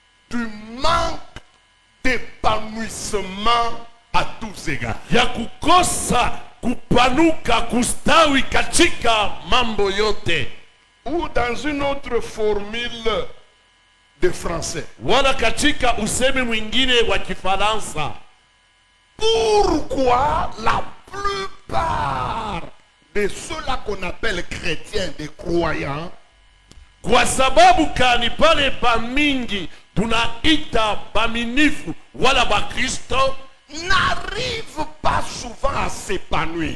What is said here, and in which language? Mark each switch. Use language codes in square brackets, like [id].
[fr] du manque d'épanouissement à tous égards? [sw] ya kukosa kupanuka kustawi katika mambo yote? [fr] ou dans une autre formule de français. [sw] wala katika usemi mwingine wa Kifaransa. [fr] Pourquoi la plupart de ceux-là qu'on appelle chrétiens, des croyants, [sw] Kwa sababu kani pale bamingi tunaita baminifu wala bakristo [fr] n'arrivent pas souvent à s'épanouir?